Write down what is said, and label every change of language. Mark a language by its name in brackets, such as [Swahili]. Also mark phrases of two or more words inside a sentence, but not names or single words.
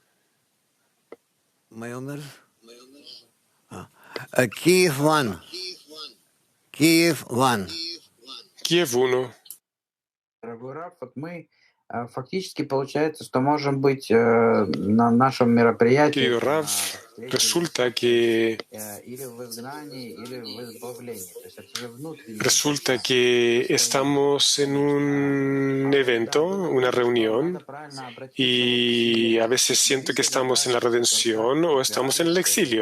[Russian] Kiev 1. Kiev 1. Kiev 1. Фактически получается, что можем быть на нашем мероприятии. [Spanish] Querido Rav, resulta que estamos en un evento, una reunión, y a veces siento que estamos en la redención o estamos en el exilio.